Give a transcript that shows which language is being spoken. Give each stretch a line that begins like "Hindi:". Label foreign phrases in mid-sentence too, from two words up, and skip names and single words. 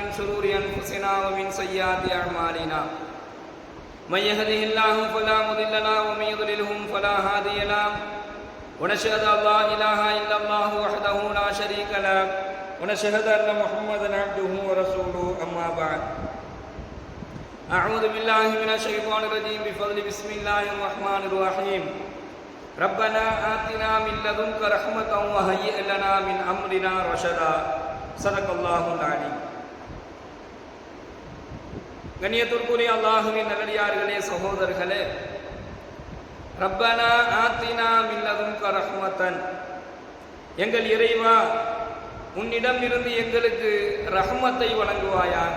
Arabic: شرور أنفسنا ومن سيئات أعمالنا من يهده الله فلا مضل له ومن يضلله فلا هادي له ونشهد أن لا إله إلا الله وحده لا شريك له ونشهد أن محمدا عبده ورسوله أما بعد أعوذ بالله من الشيطان الرجيم بفضل بسم الله الرحمن الرحيم ربنا آتنا من لدنك رحمة وهيئ لنا من أمرنا رشدا صدق الله العليم.
Tamil: கண்ணியத்திற்குரிய அல்லாஹ்வின் நல்லடியார்களே, சகோதரர்களே,
Arabic: ربنا آتنا من لدنك رحمة,
Tamil: எங்கள் இறைவா உன்னிடம் இருந்து எங்களுக்கு ரஹ்மத்தை வழங்குவாயாக.